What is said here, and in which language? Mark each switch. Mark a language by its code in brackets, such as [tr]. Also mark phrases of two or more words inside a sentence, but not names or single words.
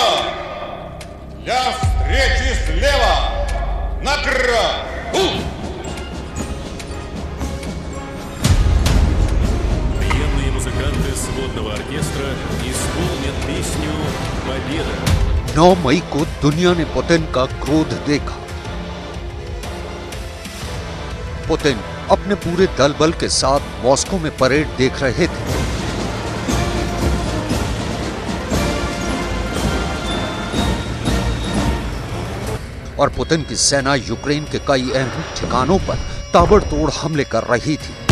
[ru] Для встречи слева! Накрыл! Военные музыканты сводного оркестра исполнят песню «Победа». [hi] 9 मई को दुनिया ने पुतिन का क्रोध देखा। पुतिन अपने पूरे दल बल के साथ मॉस्को में परेड देख रहे थे। और पुतिन की सेना यूक्रेन के कई अहम ठिकानों पर ताबड़तोड़ हमले कर रही थी।